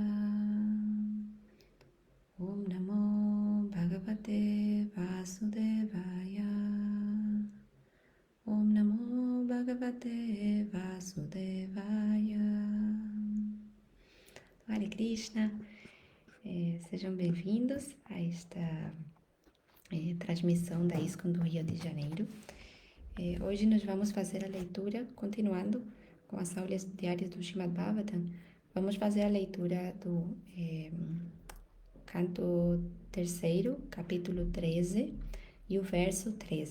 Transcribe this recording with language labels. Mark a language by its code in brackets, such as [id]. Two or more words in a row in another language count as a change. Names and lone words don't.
[sa] ॐ नमो भगवते वासुदेवाय. ॐ नमो भगवते वासुदेवाय. [pt] Hare Krishna, sejam bem-vindos a esta transmissão da ISKCON do Rio de Janeiro. Hoje nós vamos fazer a leitura, continuando com as aulas diárias do Srimad Bhagavatam. Vamos fazer a leitura do canto 3º, capítulo 13 e o verso 13.